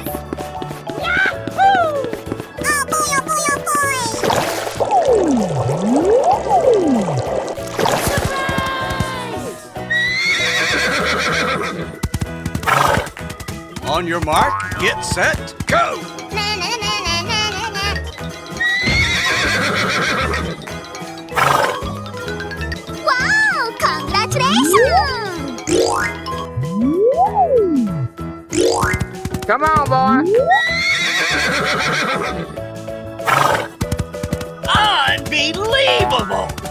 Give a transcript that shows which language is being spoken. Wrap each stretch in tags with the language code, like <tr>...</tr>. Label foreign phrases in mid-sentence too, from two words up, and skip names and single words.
<en>Yahoo! Oh boy, oh boy, oh boy! On your mark, get set, go! Na na na na na na na. Wow! Congratulations! Come on, boy. Unbelievable!</en>